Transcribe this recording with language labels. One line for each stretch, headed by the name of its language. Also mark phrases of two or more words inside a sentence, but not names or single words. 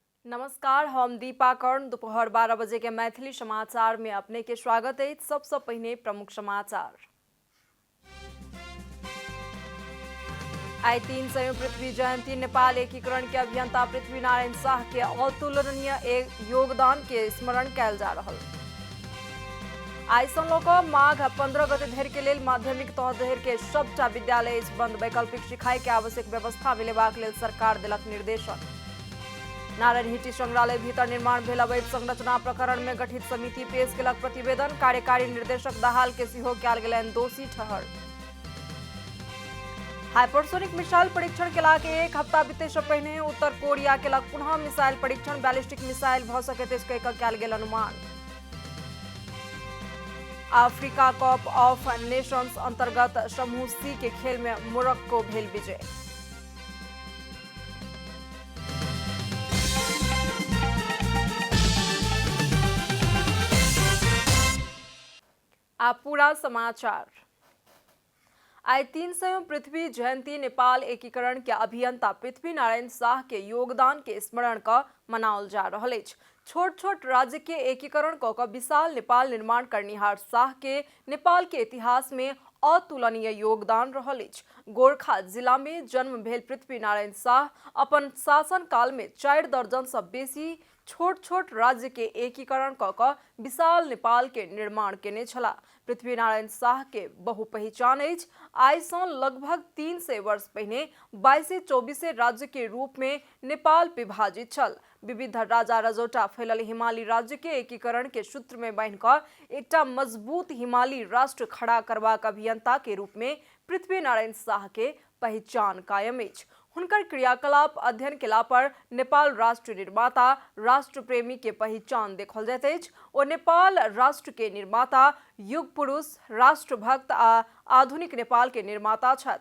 Maithili: नमस्कार, हम दीपा कर्ण। दोपहर 12 बजे के मैथिली समाचार में अपने के स्वागत है। सबसे पहले प्रमुख समाचार। आई 300 पृथ्वी जयंती नेपाल एकीकरण के अभियंता पृथ्वीनारायण शाह के अतुलनीय योगदान के स्मरण कयल जा रहल। आई सँ लऽ कऽ माघ 15 गते धरि के लेल माध्यमिक तह धरि के सबटा विद्यालय बंद। वैकल्पिक सिखाई के आवश्यक व्यवस्था मिलेबाक लेल सरकार देलक निर्देशन। नारायणहिटी संग्रहालय भीतर निर्माण भेल अवैध संरचना प्रकरण में गठित समिति पेश केलक प्रतिवेदन। कार्यकारी निर्देशक दाहाल के सेहो कयल गेलनि दोषी ठहर। हाइपरसोनिक मिसाइल परीक्षण केला के एक हफ्ता बीते से पहिने उत्तर कोरिया केलक पुनः मिसाइल परीक्षण। बैलिस्टिक मिसाइल भ सकैत अछि कयल गेल अनुमान। अफ्रीका कप ऑफ नेशंस अंतर्गत समूह सी के खेल में मोरक्को भेल विजय। आप पूरा समाचार। आई 300 पृथ्वी जयंती नेपाल एकीकरण के अभियंता पृथ्वीनारायण शाह के योगदान के स्मरण क मनाओल जा रहल अछि। छोट छोट राज्य के एकीकरण क विशाल नेपाल निर्माण करनिहार शाह के नेपाल के इतिहास में अतुलनीय योगदान रहल अछि। गोरखा जिला में जन्म भेल पृथ्वीनारायण शाह अपन शासन काल में 4 दर्जन से बेसी छोट छोट राज्य के एकीकरण क विशाल नेपाल के निर्माण केने छला। पृथ्वीनारायण शाह के बहुपहचान अछि। आई सँ लगभग 300 वर्ष पहिने 22-24 राज्य के रूप में नेपाल विभाजित छल। विविध राजा रजौटा फैलल हिमाली राज्य के एकीकरण के सूत्र में बांधि कऽ एकटा मजबूत हिमाली राष्ट्र खड़ा करबाक अभियंता के रूप में पृथ्वीनारायण शाह के पहचान कायम अछि। हुनकर क्रियाकलाप अध्ययन केला पर नेपाल राष्ट्र निर्माता, राष्ट्र प्रेमी के पहचान देखल जाइत अछि। ओ नेपाल राष्ट्र के निर्माता, युग पुरुष, राष्ट्रभक्त आ आधुनिक नेपाल के निर्माता छथि।